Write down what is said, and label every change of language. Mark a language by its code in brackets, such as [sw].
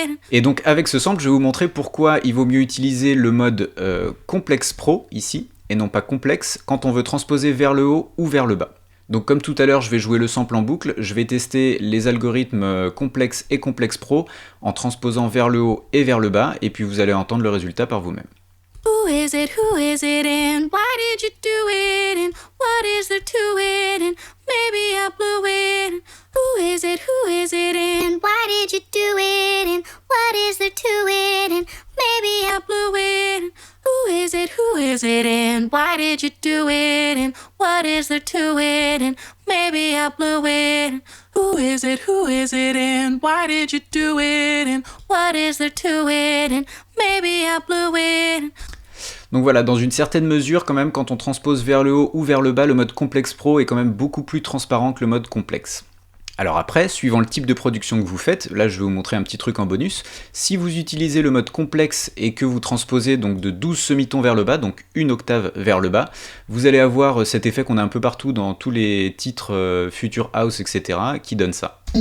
[fr] Et donc avec ce sample, je vais vous montrer pourquoi il vaut mieux utiliser le mode complexe pro ici, et non pas complexe, quand on veut transposer vers le haut ou vers le bas. Donc comme tout à l'heure, je vais jouer le sample en boucle, je vais tester les algorithmes complexe et complexe pro en transposant vers le haut et vers le bas, et puis vous allez entendre le résultat par vous-même. [en] Who is it and why did you do it and what is there to it and maybe I blew it. Who is it and why did you do it and what is there to it and maybe I blew it. Who is it and why did you do it and what is there to it and maybe I blew it. Who is it and why did you do it and what is there to it and maybe I blew it. [fr] Donc voilà, dans une certaine mesure quand même, quand on transpose vers le haut ou vers le bas, le mode complexe pro est quand même beaucoup plus transparent que le mode complexe. Alors après, suivant le type de production que vous faites, là je vais vous montrer un petit truc en bonus, si vous utilisez le mode complexe et que vous transposez donc de 12 semitons vers le bas, donc une octave vers le bas, vous allez avoir cet effet qu'on a un peu partout dans tous les titres Future House, etc., qui donne ça.